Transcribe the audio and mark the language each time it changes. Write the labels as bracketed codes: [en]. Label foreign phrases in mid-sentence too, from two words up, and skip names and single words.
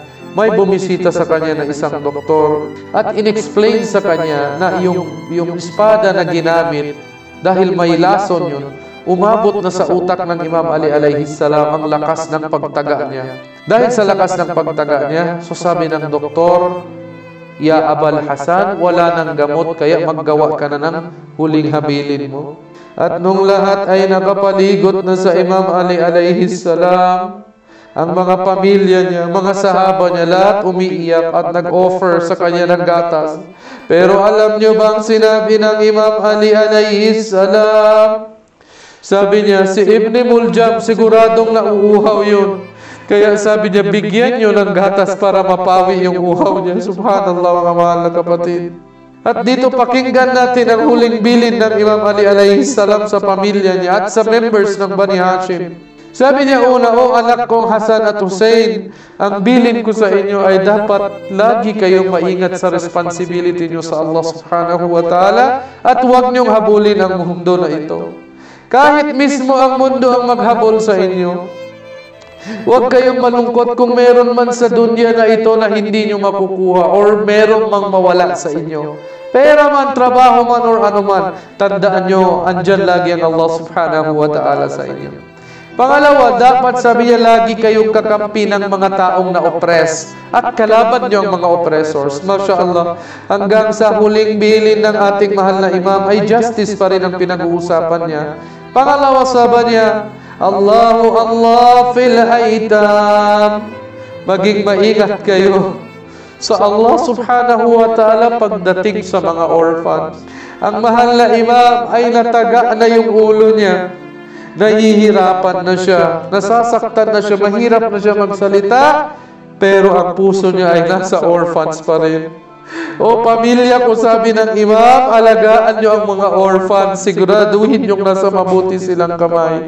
[tl] May bumisita sa kanya na isang doktor at inexplain sa kanya na yung espada na ginamit, dahil may lason yun, umabot na sa utak ng Imam Ali [ar] عليه السلام [tl] ang lakas ng pagtaga niya. Dahil sa lakas ng pagtaga niya, so sabi ng doktor, Ya Abal Hasan, wala nang gamot, kaya maggawa ka na ng huling habilin mo. At nung lahat ay nakapaligot na sa Imam Ali [ar] عليه السلام, [tl] ang mga pamilya niya, mga sahaba niya, lahat umiiyak at nag-offer sa kanya ng gatas. Pero alam niyo bang sinabi ng Imam Ali [ar] عليه السلام? [tl] Sabi niya, si Ibn Muljam siguradong nauuhaw yun. Kaya sabi niya, bigyan nyo ng gatas para mapawi yung uhaw niya. Subhanallah, mga mahal na kapatid. At dito pakinggan natin ang huling bilin ng Imam Ali [ar] عليه السلام [tl] sa pamilya niya at sa members ng Bani Hashim. Sabi niya una, o anak kong Hasan at Hussein, ang bilin ko sa inyo ay dapat lagi kayong maingat sa responsibility niyo sa [ar] الله سبحانه وتعالى [tl] at huwag niyong habulin ang mundo na ito. Kahit mismo ang mundo ang maghabol sa inyo, huwag kayong malungkot kung meron man sa dunya na ito na hindi nyo makukuha or meron mang mawala sa inyo. Pera man, trabaho man, or ano man, tandaan nyo, andyan lagi ang [ar] الله سبحانه وتعالى [tl] sa inyo. Pangalawa, dapat sabi niya lagi kayong kakampi ng mga taong na-oppress at kalaban nyo ang mga oppressors. [ar] ما شاء الله, [tl] hanggang sa huling bilin ng ating mahal na imam ay justice pa rin ang pinag-uusapan niya. Pangalawa, sabi niya, [ar] الله الله في الأيتام. [tl] Maging maingat kayo sa [ar] الله سبحانه وتعالى [tl] pagdating sa mga orphans. Ang mahal na imam ay nataga na yung ulo niya. Nahihirapan na siya, nasasaktan na siya, mahirap na siya magsalita, pero ang puso niya ay nasa orphans pa rin. O pamilya ko, sabi ng imam, alagaan niyo ang mga orphans, siguraduhin yung nasa mabuti silang kamay.